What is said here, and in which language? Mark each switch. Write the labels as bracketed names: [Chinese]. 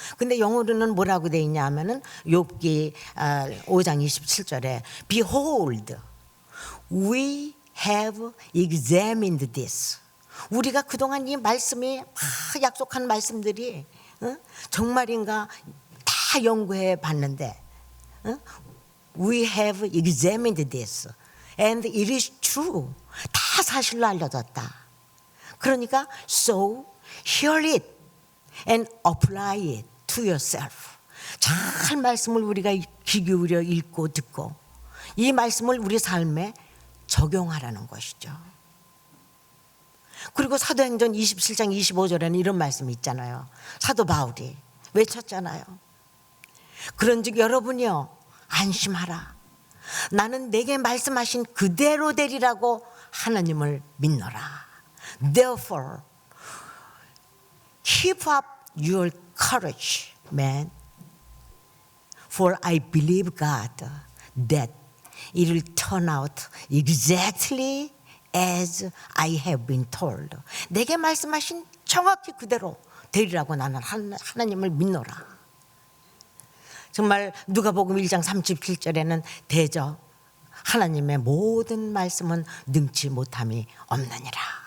[Korean] 근데 영어로는 뭐라고 돼 있냐 하면은 욥기 5장 27절에 [English] Behold, we have examined this. [Korean] 우리가 그동안 이 말씀이 막 약속한 말씀들이 정말인가 다 연구해 봤는데 [English] We have examined this and it is true. [Korean] 다 사실로 알려졌다. 그러니까 [English] so hear it and apply it to yourself. [Korean] 잘 말씀을 우리가 귀 기울여 읽고 듣고 이 말씀을 우리 삶에 적용하라는 것이죠. 그리고 사도행전 27장 25절에는 이런 말씀이 있잖아요. 사도 바울이 외쳤잖아요. 그런즉 여러분이요 안심하라. 나는 내게 말씀하신 그대로 되리라고 하나님을 믿노라. [English] Therefore, keep up your courage, man. For I believe God that it will turn out exactly as I have been told. [Korean] 내게 말씀하신 정확히 그대로 되리라고 나는 하나님을 믿노라. 정말 누가복음 1장 37절에는 대저 하나님의 모든 말씀은 능치 못함이 없느니라.